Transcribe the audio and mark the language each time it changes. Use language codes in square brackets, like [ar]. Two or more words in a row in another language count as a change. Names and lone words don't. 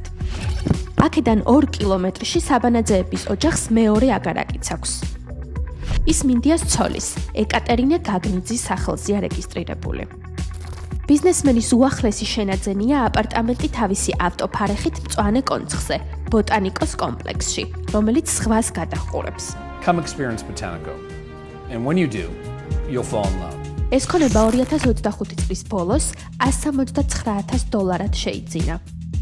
[ka] აქედან 2 კილომეტრში საბანაძეების ოჯახს მეორე აგარაკიც აქვს. ის მინდიას ცოლის, ეკატერინე გაგნიძის სახელზეა რეგისტრირებული. ბიზნესმენის უახლესი შენაძენია აპარტამენტი თავისი ავტოფარეხით მწვანე კონცხზე, ბოტანიკოს კომპლექსში, რომელიც ზღვას გადაჰყურებს. [en] Come experience Botanico. And when you do, you'll fall in love. [ka] ეს ქონება 2025 წლის ბოლოს $179,000 შეიძინა.